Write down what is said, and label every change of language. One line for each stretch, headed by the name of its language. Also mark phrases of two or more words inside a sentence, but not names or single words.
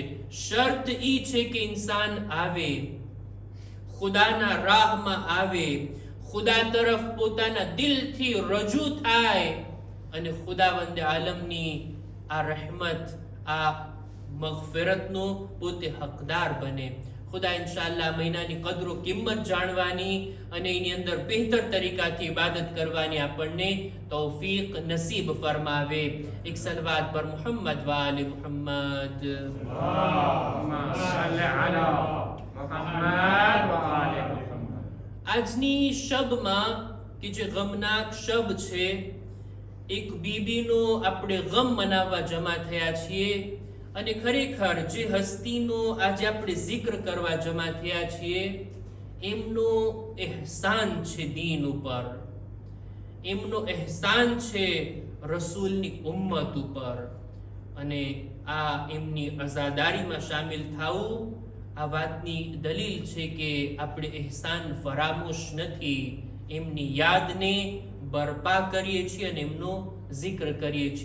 Gujarati: શરત ઈ છે કે ઇન્સાન આવે, ખુદાના રાહમાં આવે, ખુદા તરફ પોતાના દિલથી રજૂ થાય અને ખુદાવંદ આલમની આ રહેમત, આ મગફિરતનો પોતે હકદાર બને. ખુદા ઇન્શાઅલ્લાહ મહિનાની કદરો કિંમત જાણવાની અને એની અંદર બહેતર તરીકાથી ઇબાદત કરવાની આપણને તૌફીક નસીબ ફરમાવે. એક સલવાત પર
Arabic: محمد وآل محمد. اللهم صل على محمد وآل محمد.
Gujarati: આજની શબમાં કે જે ગમનાક શબ છે, એક બીબીનો આપણે ગમ મનાવવા જમા થયા છીએ. અને ખરેખર જે હસ્તીનો આજે આપણે zikr કરવા જમા થયા છીએ, એમનો એહસાન છે દીન ઉપર, એમનો એહસાન છે રસૂલની ઉમ્મત ઉપર, અને આ એમની અઝાદારીમાં શામિલ થવું આ વાતની દલીલ છે કે આપણે એહસાન ફરામોશ નથી, એમની યાદને બરપા કરીએ છીએ અને એમનો જિક્ર કરીએ છીએ.